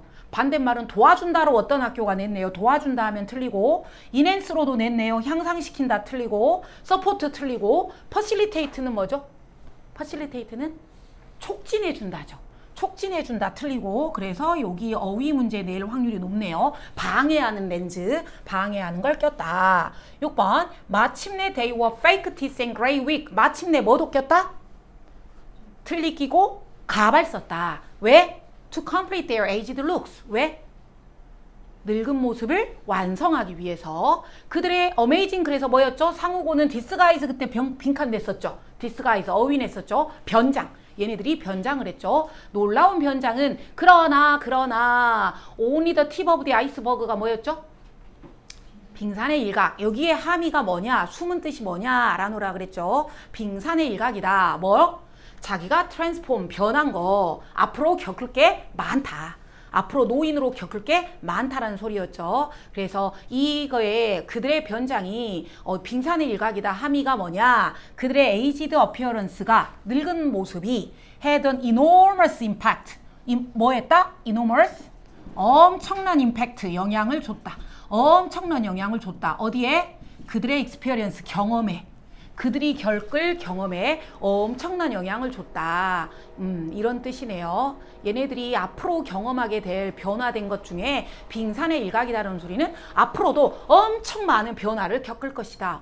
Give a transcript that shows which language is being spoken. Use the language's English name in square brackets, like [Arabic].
[Korean] 반대말은 도와준다로 어떤 학교가 냈네요. 도와준다 하면 틀리고 enhance로도 냈네요. 향상시킨다 틀리고 support 틀리고 facilitate는 뭐죠? facilitate는 촉진해준다죠. 촉진해준다 틀리고 그래서 여기 어휘 문제 낼 확률이 높네요. 방해하는 렌즈, 방해하는 걸 꼈다. 6번 마침내 [English] they were fake teeth and gray wig. [Korean] 마침내 뭐도 꼈다? 틀리 끼고 가발 썼다. 왜? [English] To complete their aged looks. [Korean] 왜? 늙은 모습을 완성하기 위해서. 그들의 amazing 그래서 뭐였죠? 상호고는 disguise 그때 빈칸 냈었죠. disguise 어휘 냈었죠. 변장. 얘네들이 변장을 했죠. 놀라운 변장은 그러나 [English] only the tip of the iceberg [Korean] 가 뭐였죠? 빙산의 일각. 여기에 함의가 뭐냐? 숨은 뜻이 뭐냐? 알아놓으라 그랬죠. 빙산의 일각이다. 뭐? 자기가 트랜스폼 변한 거 앞으로 겪을 게 많다. 앞으로 노인으로 겪을 게 많다라는 소리였죠. 그래서 이거에 그들의 변장이 빙산의 일각이다. 함의가 뭐냐? 그들의 [English] aged appearance [Korean] 가 늙은 모습이 [English] had an enormous impact. [Korean] 뭐 했다? enormous? 엄청난 임팩트, 영향을 줬다. 엄청난 영향을 줬다. 어디에? 그들의 experience, 경험에. 그들이 겪을 경험에 엄청난 영향을 줬다. 이런 뜻이네요. 얘네들이 앞으로 경험하게 될 변화된 것 중에 빙산의 일각이라는 소리는 앞으로도 엄청 많은 변화를 겪을 것이다.